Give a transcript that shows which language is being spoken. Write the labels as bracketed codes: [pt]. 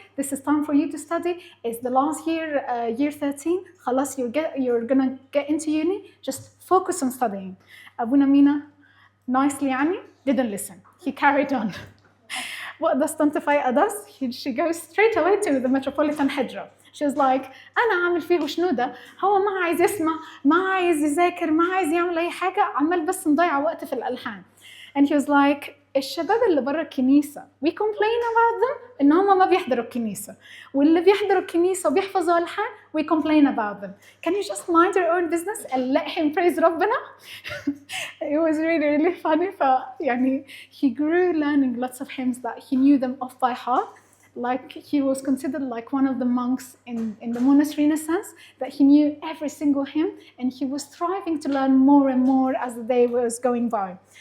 [en] This is time for you to study. It's the last year, year 13. خلاص, you're gonna get into uni. Just focus on studying. Abuna Mina, nicely يعني, didn't listen. He carried on. What does Tante Faya does? She goes straight away to the Metropolitan Hijra. She was like, [ar] أنا عامل فيه شنو ده؟ هو ما عايز يسمع، ما عايز يذاكر، ما عايز يعمل أي حاجة، عمال بس نضيع وقت في الألحان. [en] And he was like, [ar] الشباب اللي برا الكنيسة [en] we complain about them [ar] إن هم ما بيحضروا الكنيسة، واللي بيحضروا الكنيسة وبيحفظوا ألحان we complain about them. [en] Can you just mind your own business and let him praise ربنا? It was really, really funny. يعني he grew learning lots of hymns that he knew them off by heart. Like he was considered like one of the monks in the monastery in a sense, that he knew every single hymn and he was striving to learn more and more as the day was going by.